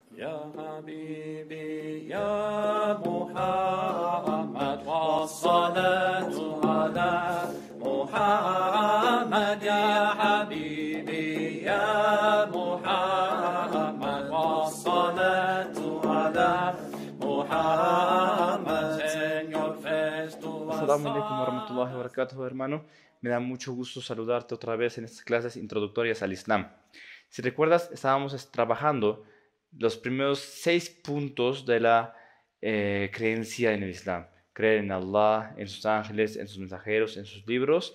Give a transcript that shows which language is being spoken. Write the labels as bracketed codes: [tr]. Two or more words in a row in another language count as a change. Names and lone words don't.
[ar] يا حبيبي يا محمد والصلاة على محمد يا حبيبي يا محمد والصلاة على محمد Señor السلام عليكم ورحمة الله وبركاته, [es] hermano. Me da mucho gusto saludarte otra vez en estas clases introductorias al Islam. Si recuerdas, estábamos trabajando los primeros 6 puntos de la creencia en el Islam. Creer en Allah, en sus ángeles, en sus mensajeros, en sus libros.